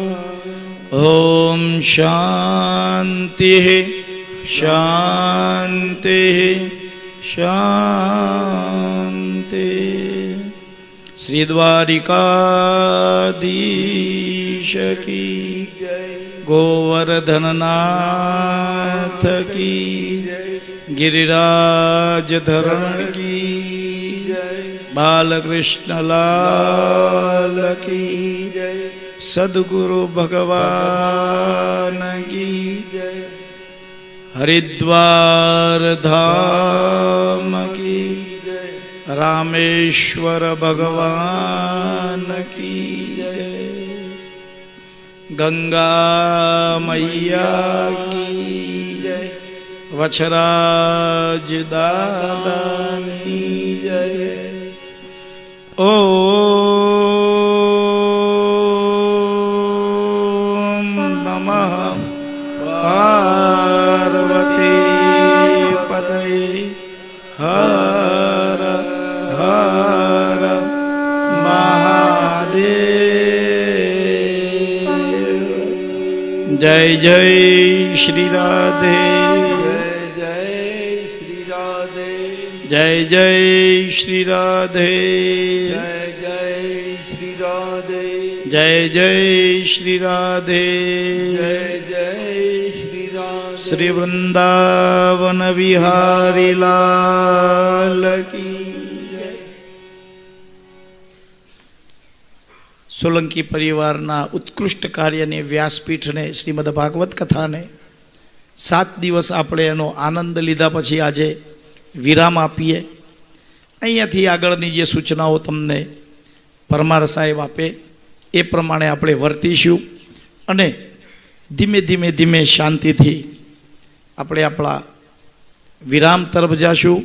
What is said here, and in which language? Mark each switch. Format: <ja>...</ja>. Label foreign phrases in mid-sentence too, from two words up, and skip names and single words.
<gu>ઓમ શાંતિ શાંતિ શાંતિ.</gu> <hi>श्री द्वारिकाधीश की જય. गोवर्धननाथ की गिरिराज धरण की बालकृष्ण लाल की सद्गुरु भगवान की हरिद्वार धाम की रामेश्वर भगवान की गंगा मैया की जय.</hi> <gu>વછરાજ દાદાની જય.</gu> <sa>ओम नमः पार्वती पतये हर हर महादेव.</sa> <hi>जय जय श्री राधे.</hi> <gu>જય શ્રી રાધે.</gu> <hi>जय जय श्री राधे.</hi> <gu>જય જય શ્રી રાધે.</gu> <hi>जय जय श्री राधे.</hi> <gu>જય જય શ્રી રાધે.</gu> <hi>श्री वृंदावन विहारी लाल की जय.</hi> <gu>સોલંકી પરિવારના ઉત્કૃષ્ટ કાર્યની વ્યાસપીઠને શ્રીમદ ભાગવત કથાને 7 દિવસ આપણે એનો આનંદ લીધા પછી આજે વિરામ આપીએ. અહીંયાથી આગળની જે સૂચનાઓ તમને પરમાર સાહેબ આપે એ પ્રમાણે આપણે વર્તીશું અને ધીમે ધીમે ધીમે શાંતિથી આપણે આપણા વિરામ તરફ જાશું.</gu>